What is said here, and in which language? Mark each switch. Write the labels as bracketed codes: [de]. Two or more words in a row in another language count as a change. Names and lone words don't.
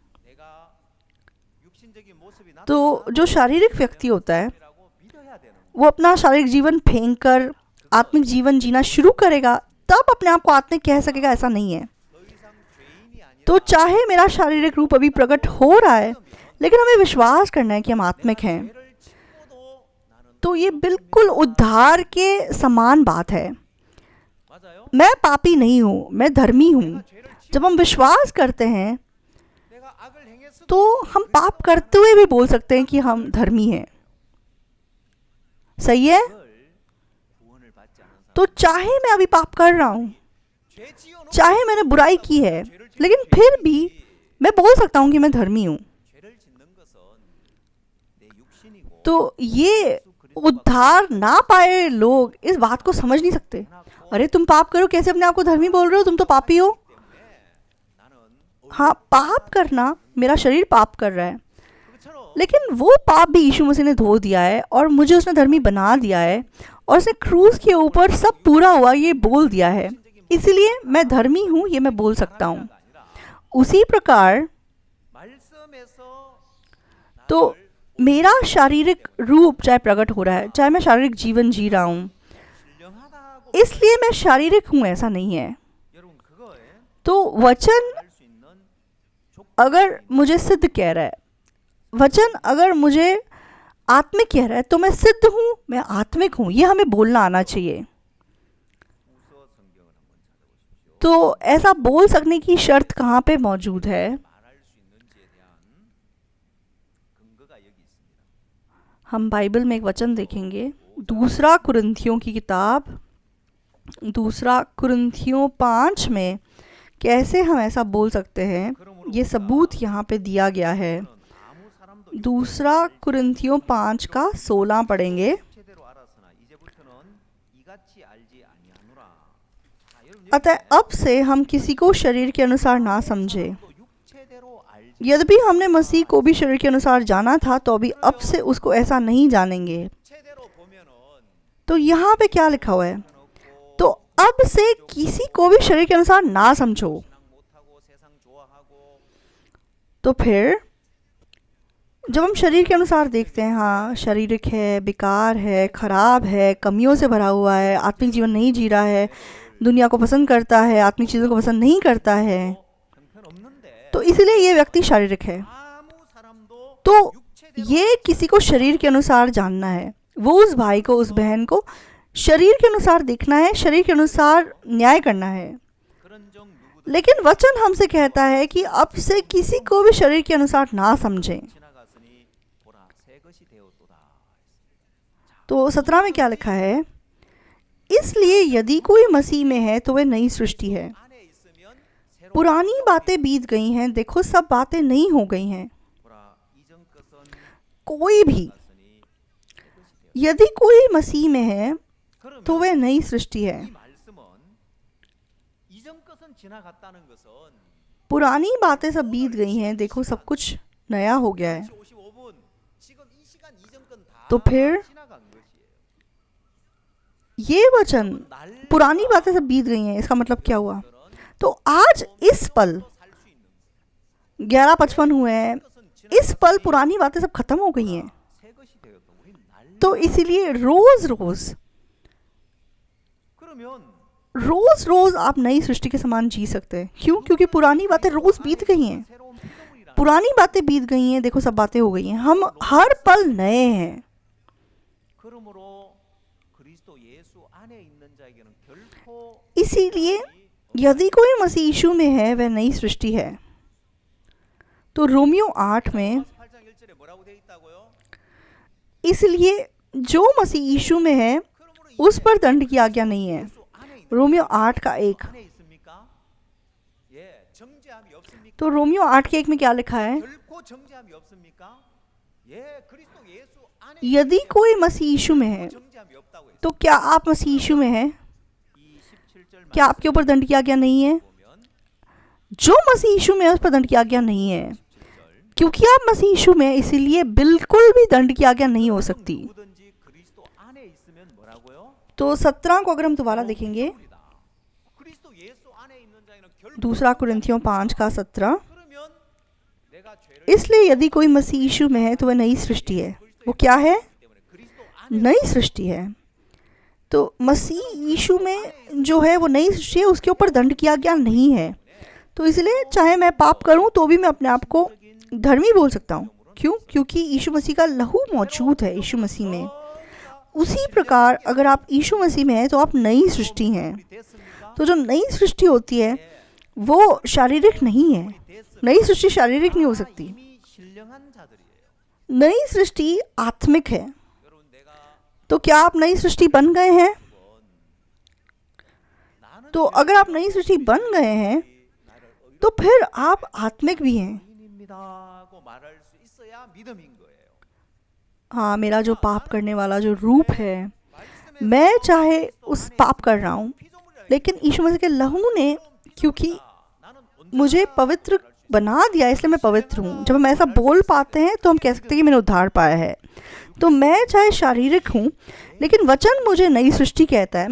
[hi] तो जो शारीरिक व्यक्ति होता है वो अपना शारीरिक जीवन फेंक कर आत्मिक जीवन जीना शुरू करेगा, तब अपने आप को आत्मिक कह सकेगा, ऐसा नहीं है। तो चाहे मेरा शारीरिक रूप अभी प्रकट हो रहा है, लेकिन हमें विश्वास करना है कि हम आत्मिक हैं। [ko] 죄를 짓고도 나는 [hi] तो ये बिल्कुल उद्धार के समान बात है। [ko] 맞아요. [hi] मैं पापी नहीं हूँ, मैं धर्मी हूँ। [ko] 내가 죄를 짓 [hi] जब हम विश्वास करते हैं [ko] 내가 악을 행했어도 [hi] तो हम पाप करते हुए भी बोल सकते हैं कि हम धर्मी हैं। सही है? [ko] 그걸 구원을 받지 않은 사람 [hi] तो चाहे मैं अभी पाप कर रहा हूँ, [ko] 죄 지어놓고 [hi] चाहे मैंने बुराई की है, लेकिन फिर भी मैं बोल सकता हूँ कि मैं धर्मी हूँ। [ko] 죄를 짓는 것은 내 육신이고 [hi] तो ये उद्धार ना पाए लोग इस बात को समझ नहीं सकते। अरे तुम पाप करो, कैसे अपने आप को धर्मी बोल रहे हो? तुम तो पापी हो। [ko] 때문에 나는 [hi] हाँ, पाप करना, मेरा शरीर पाप कर रहा है, [ko] 그것처럼 [hi] लेकिन वो पाप भी यीशु मसीह ने धो दिया है और मुझे उसने धर्मी बना दिया है, और उसने क्रूस के ऊपर सब पूरा हुआ ये बोल दिया है, इसलिए मैं धर्मी हूँ, ये मैं बोल सकता हूँ। [ko] 아니라 [hi] उसी प्रकार [ko] 말씀에서 [hi] तो मेरा शारीरिक रूप चाहे प्रकट हो रहा है, चाहे मैं शारीरिक जीवन जी रहा हूँ, [ko] 신령하다고 [hi] इसलिए मैं शारीरिक हूँ ऐसा नहीं है। [ko] 여러분 그거에 [hi] तो वचन [ko] 할 수 있는 조건 [hi] अगर मुझे सिद्ध कह रहा है, वचन अगर मुझे आत्मिक कह रहा है, तो मैं सिद्ध हूँ, मैं आत्मिक हूँ, ये हमें बोलना आना चाहिए। [ko] 후서 성경을 한번 찾아보십시오. [hi] तो ऐसा बोल सकने की शर्त कहाँ पे मौजूद है? [ko] 말할 수 있는지에 대한 근거가 여기 있습니다. [hi] हम बाइबल में एक वचन देखेंगे, दूसरा कुरिन्थियों की किताब, दूसरा कुरिन्थियों 5 में कैसे हम ऐसा बोल सकते हैं, ये सबूत यहाँ पे दिया गया है। [ko] 아무 사람도 [hi] दूसरा कुरिन्थियों 5 का 16 पढ़ेंगे। [ko] 육체대로 알았으나 이제부터는 이같이 알지 아니하노라. 자, 여러분 [hi] अतः अब से हम किसी को शरीर के अनुसार ना समझे। [ko] 또 육체대로 알지 [hi] यद्यपि हमने मसीह को भी शरीर के अनुसार जाना था, तो अभी अब से उसको ऐसा नहीं जानेंगे। [ko] 육체대로 보면은 [hi] तो यहाँ पे क्या लिखा हुआ है? [ko] 놓고 [hi] तो अब से किसी को भी शरीर के अनुसार ना समझो। [ko] 신앙 못하고 세상 좋아하고 [hi] तो फिर जब हम शरीर के अनुसार देखते हैं, हाँ शारीरिक है, बेकार है, खराब है, कमियों से भरा हुआ है, आत्मिक जीवन नहीं जी रहा है, दुनिया को पसंद करता है, आत्मिक चीज़ों को पसंद नहीं करता है, [ko] 형편없는데 [hi] तो इसलिए ये व्यक्ति शारीरिक है। [ko] 아무 사람도 [hi] तो [ko] 육체대로 [hi] ये किसी को शरीर के अनुसार जानना है, वो उस भाई को, उस बहन को शरीर के अनुसार देखना है, शरीर के अनुसार न्याय करना है। [ko] 그런 정 누구도 [hi] लेकिन वचन हमसे कहता है कि अब से किसी को भी शरीर के अनुसार ना समझें। [ko] 지나갔으니 보라 새 것이 되었도다. [hi] तो 17 में क्या लिखा है? इसलिए यदि कोई मसीह में है तो वह नई सृष्टि है, [ko] 안에 있으면 새로운 [hi] पुरानी बातें बीत गई हैं, देखो सब बातें नई हो गई हैं। [ko] 보라 이전 것은 [hi] कोई भी [ko] 갔으니 새 것이 되었다. [hi] यदि कोई मसीह में है [ko] 그러면 [hi] तो वह नई सृष्टि है। [ko] 이 말씀은 이전 것은 지나갔다는 것은 [hi] पुरानी बातें सब बीत गई हैं, देखो सब कुछ नया हो गया है। [ko] 55분 지금 이 시간 이전 건다 [hi] तो फिर [ko] 지나간 것이에요. [hi] ये वचन [ko] 날 [hi] पुरानी बातें सब बीत गई हैं, इसका मतलब क्या हुआ? तो आज इस पल [ko] 살수 있는 [hi] 11:55 हुए हैं, [ko] 것은 [hi] इस पल पुरानी बातें सब खत्म हो गई हैं। [ko] 새 것이 되었다. 우리 날 [hi] तो इसीलिए रोज रोज [ko] 그러면 [hi] रोज रोज आप नई सृष्टि के समान जी सकते हैं। क्यों? क्योंकि पुरानी बातें रोज बीत गई हैं, [ko] 새로운 피조물이라. [hi] पुरानी बातें बीत गई हैं, देखो सब बातें हो गई हैं, हम हर पल नए हैं। [ko] 그러므로 그리스도 예수 안에 있는 자에게는 결코 [hi] इसीलिए यदि कोई मसीह यीशु में है वह नई सृष्टि है। तो रोमियो 8 में [ko] 8장 1절에 뭐라고 돼 있다고요? [hi] इसलिए जो मसीह यीशु में है [ko] 그러므로 [hi] उस पर दंड की आज्ञा नहीं है। [ko] 예수 안에 있는 [hi] रोमियो 8 का 1। [ko] 안에 있습니까? 예, 정죄함이 없습니까? [hi] तो रोमियो 8 के 1 में क्या लिखा है? [ko] 결코 정죄함이 없습니까? 예, 그리스도 예수 안에 [hi] यदि कोई मसीह यीशु में है, [ko] 정죄함이 없다고 했어요. [hi] तो क्या आप मसीह यीशु में हैं? [ko] 이 17절 [hi] क्या आपके ऊपर दंड की आज्ञा नहीं है? [ko] 보면 [hi] जो मसीह यीशु में है उस पर दंड की आज्ञा नहीं है। [ko] 17절 [hi] क्योंकि आप मसीह यीशु में हैं, इसीलिए बिल्कुल भी दंड की आज्ञा नहीं हो सकती। [ko] 누구든지 그리스도 안에 있으면 뭐라고요? [hi] तो 17 को अगर हम दोबारा देखेंगे, [ko] 피조물이다. 그리스도 예수 안에 있는 자에는 결코 [hi] दूसरा कुरिन्थियों 5 का 17, [ko] 그러면 내가 죄를 [hi] इसलिए यदि कोई मसीह यीशु में है तो वह नई सृष्टि है। वो क्या है? [ko] 때문에 그리스도 안에 [hi] नई सृष्टि है। तो मसीह यीशु में जो है वो नई सृष्टि है, उसके ऊपर दंड की आज्ञा नहीं है। तो इसलिए चाहे मैं पाप करूं तो भी मैं अपने आप को धर्मी बोल सकता हूं। क्यों? क्योंकि यीशु मसीह का लहू मौजूद है यीशु मसीह में। उसी प्रकार अगर आप यीशु मसीह में हैं तो आप नई सृष्टि हैं। तो जो नई सृष्टि होती है वो शारीरिक नहीं है। नई सृष्टि शारीरिक नहीं हो सकती। [ko] 이미 신령한 자들이에요. [hi] नई सृष्टि आत्मिक है। तो क्या आप नई सृष्टि बन गए हैं? तो अगर आप नई सृष्टि बन गए हैं तो फिर आप आत्मिक भी हैं। [ko] 입니다고 말할 수 있어야 믿음인 거예요. [hi] हाँ, मेरा जो पाप करने वाला जो रूप है, मैं चाहे उस पाप कर रहा हूँ, लेकिन यीशु मसीह के लहू ने क्योंकि मुझे पवित्र बना दिया इसलिए मैं पवित्र हूँ। जब हम ऐसा बोल पाते हैं तो हम कह सकते हैं कि मैंने उद्धार पाया है। तो मैं चाहे शारीरिक हूँ लेकिन वचन मुझे नई सृष्टि कहता है।